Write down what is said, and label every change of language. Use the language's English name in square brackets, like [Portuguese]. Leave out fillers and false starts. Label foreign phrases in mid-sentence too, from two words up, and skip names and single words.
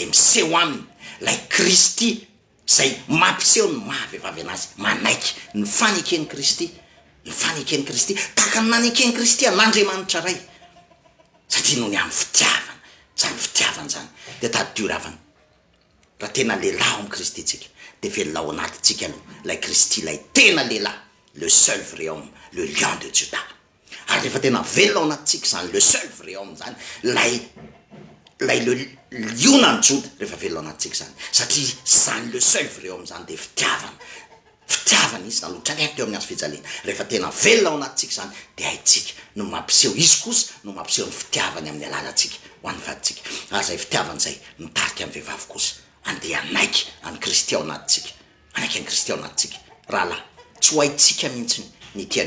[Malagasy] miseho aminy lay Kristy zay mampiseho ny mahavehivavy anazy manaiky ny fanekeny Kristy ny fanekeny Kristy tahaka ny nanekeny Kristy an'Andriamanitra ray satria no ny amin'ny fitiavana zany de tadio ravana raha tena lehilahy ao am Kristy tsika de velona ao anatytsika aloha lay Kristy lay tena lehilahy [French] le seul vrai homme le lion de Juda [Malagasy] ary rehefa tena velona ao anatytsika zany [French] le seul vrai homme [Malagasy] zany lay le liona ny Juda rehefa velona ao anatytsika zany satria zany [French] le seul vrai homme [Malagasy] zany de fitiavana izy naloatra ny teo amin'ny azy fijaliana rehefa tena velona ao anatytsika zany de haitsika no mampiseho izy kosa no mampiseho ny fitiavany amin'ny alalantsika ho an'ny vaditsika ary zay fitiavany zay mitarika amin'ny vehivavy kosa andeha anaiky any Kristy ao anatytsika anaiky any Kristy ao anatytsika rahalahy tsy ho haitsika mihitsy ny tian'io